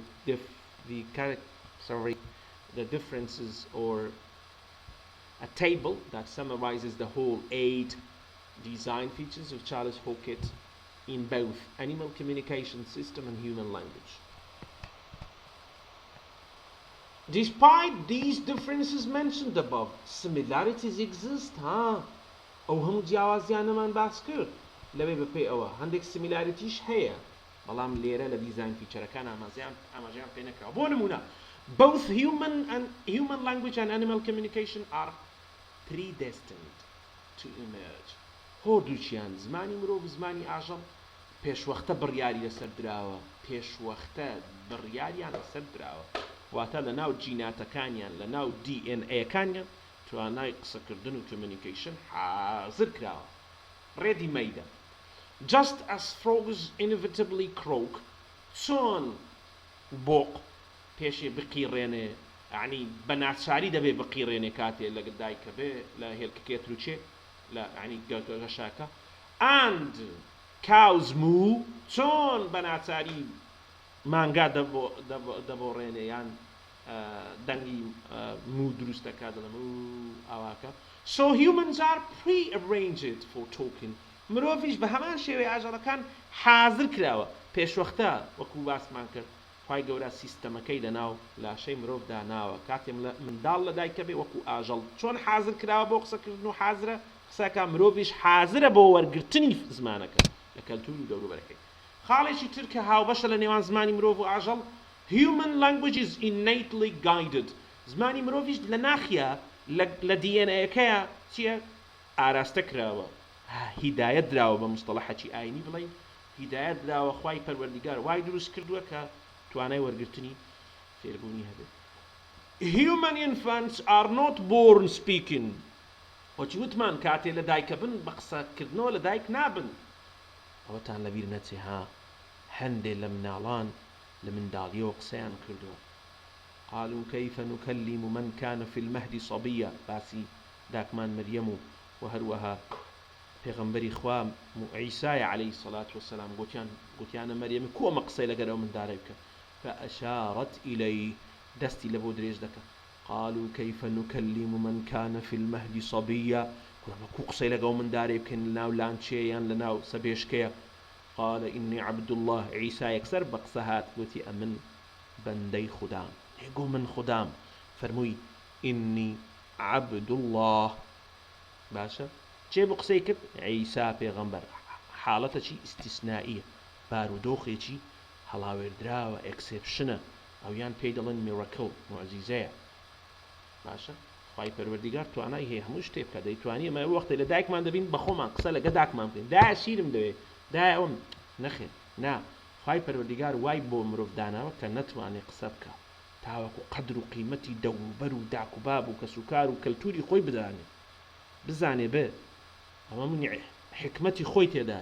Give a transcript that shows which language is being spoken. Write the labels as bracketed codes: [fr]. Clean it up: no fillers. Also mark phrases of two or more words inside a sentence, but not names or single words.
[en] the differences or a table that summarizes the whole 8 design features of Charles Hockett in both animal communication system and human language. Despite these differences mentioned above, similarities exist, [ckb] ئەو هەموو جیاوازیانەمان باس کرد لەوێ بەپێی ئەوە هەندێک سیمیلاریتیش هەیە بەڵام لێرە لە دیزاین فیچەرەکان ئاماژەیان پێ نەکراوە بۆ نمونە [en] both human language and animal communication are predestined to [ckb] emerge هۆردووچیان زمانی مرۆڤ زمانی ئاژەڵ پێشوەختە بڕیاری لەسەر دراوە پێشوەختە بڕیاریان لەسەر دراوە واتە لە ناو جیناتەکانیان لە ناو DNA-کانیان توانای قسەکردن و communication حازر کراوە ready [en] made just as frogs inevitably croak [ckb] چۆن بۆق پێشێ بقیڕێنێ یعنی بە ناچاری دەبێ بقیڕێنێ کاتێ لە دایکە بێ لە هێلکەکێ تروچێ لە ینی گەشاکە [en] and cows moo [ckb] چۆن بە ناچاری مانگا دەبۆڕێنێ یان دەنگی مو دروستەکە دەڵێ ئاواکە [en] so humans are pre-arranged for talking [ckb] مرۆڤیش بە هەمان شێوەیە ئاژەڵەکان حازر کراوە پێشوەختە وەکو باسمان کرد خی گەورە سیستەمەکەی لەناو لاشەی مرۆڤدا ناوە کاتێ منداڵ لە دایکە بێ وەکو ئاژەڵ چۆن حازر کراوە بۆ قسەکردن و حازرە قسەکە مرۆڤیش حازرە بۆ وەرگرتنی زمانەکە لە کەلتوری دەوروبەرەکەی. خاڵێکی تر کە هاوبەشە لە نێوان زمانی مرۆڤ و ئاژەڵ [en] human language is innately guided. [ckb] زمانی مرۆڤیش لە ناخیە لە دیێنەیەکەیە چییە ئاراستە کراوە هیدایەت دراوە بە مستەڵەحەکی ئاینی بڵێن هیدایەت دراوە خوای پەروەردیگار وای دروست کردووە کە توانای وەرگرتنی فێربوونی هەبێت. [en] Human infants are not born speaking. [ckb] وەچی وتمان کاتێ لە دایکە بن بە قسەکردنەوە لە دایک نابن. ئەوەتان لەبیر نەچێ ها هەندێک لە مناڵان لە منداڵیەوە قسەیان کردووە. [ar] قالوا كيف نكلم من كان في المهد صبيا [ckb] باسی داکمان مەریەم و هەروەها پێغەمبەری خوا عیسای [ar] عەلەیهی السەڵات وەسەلام [ckb] گوتیانە مەریەم کۆمە قسەی لەگەرەوە منداڵێ بکە [ar] فأشارت إليه [ckb] دەستی لە بۆ درێژ دەکە. [ar] قالوا كيف نكلم من كان في المهد صبيا [ckb] کو قسەی لەگەڵ منداڵێ بکەین لەناو لانچەیەیان لەناو سەبێشکەیە. [ar] قال إني عبد الله [ckb] عیسا یەکسەر بە قسە هات گوتی ئەمن بەندەی خودام هێگو من خودام فەرمووی [ar] إني عبد الله [ckb] باشە چێ بۆ قسەی کرد عیسا پێغەمبەر حاڵەتەکی ئیستیسنائیە بارودۆخێکی هەڵاوێردراوە ئەکسێپشنە ئەویان پێی دەڵێن میڕەکڵ معجیزەیە باشە خوای پەروەردیگار توانای هەیە هەموو شتێ بکات دەیتوانی ئەمە وەختێ لە دایکمان دەبین بە خۆمان قسە لەگە داکمان بکەین دایە شیرم دەوێت دایە ئەوم نەخێن نا خوای پەروەردیگار وای بۆ مرۆڤ داناوە کە نەتوانێت قسە بکات تاوەکو قەدر و قیمەتی دەوروبەر و داک و باب و کەسوکار و کەلتوری خۆی بزانێ بێ ئەمە منی حکمەتی خۆی تێدایە.